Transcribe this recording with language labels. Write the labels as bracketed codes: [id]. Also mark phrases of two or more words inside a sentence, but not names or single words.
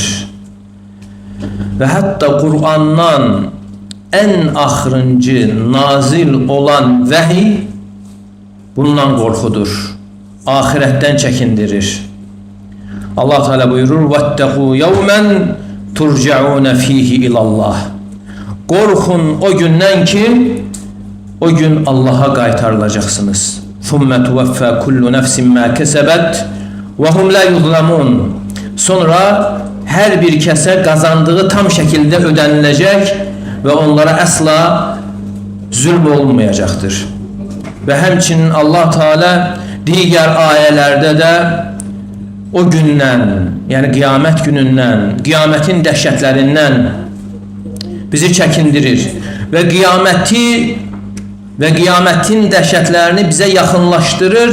[az] Və hətta Qur'andan ən axırıncı nazil olan vəhiy bundan qorxudur, axirətdən çəkindirir. Allah Teala buyurur: [ar] "واتقوا يوما ترجعون فيه إلى الله." [az] Qorxun o gündən ki, o gün Allah'a qaytarılacaqsınız. [ar] "ثم توفى كل نفس ما كسبت وهم لا يظلمون." [az] Sonra hər bir kəsə qazandığı tam şəkildə ödəniləcək və onlara əsla zülm olmayacaqdır. Və həmçinin Allah Teala digər ayələrdə də o gündən, yəni qiyamət günündən, qiyamətin dəhşətlərindən bizi çəkindirir və qiyamətin dəhşətlərini bizə yaxınlaşdırır.